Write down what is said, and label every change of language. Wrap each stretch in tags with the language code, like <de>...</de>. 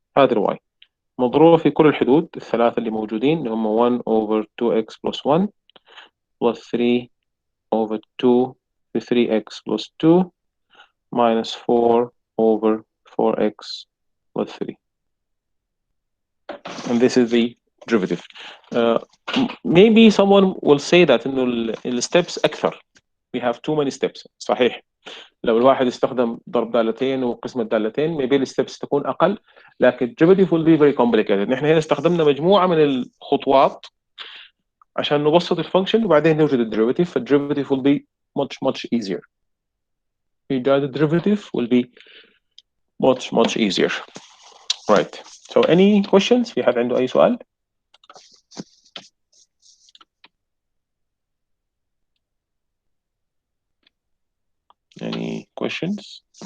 <ar>هذا الواي مضروبة في كل الحدود الثلاثة اللي موجودين</ar> <en>اللي هم 1 over 2x plus 1 plus 3 over 2 في 3x plus 2 minus 4 over 4x plus 3. And this is the derivative. Maybe someone will say that</en> <ar>إنه الsteps أكثر.</ar> <en>We have too many steps.</en> <ar>صحيح. لو الواحد استخدم ضرب دالتين وقسم الدالتين maybe الستبس تكون أقل، لكن</ar> <en>derivative will be very complicated.</en> <ar>نحن هنا استخدمنا مجموعة من الخطوات عشان نبسط الفانكشن وبعدين نوجد الديريفاتيف، فالديريفاتيف</ar> <en>will be much easier. إيجاد الديريفاتيف will be much easier. Right. So any questions؟</en> <ar>في حد عنده أي سؤال؟</ar> <en>Any questions؟</en>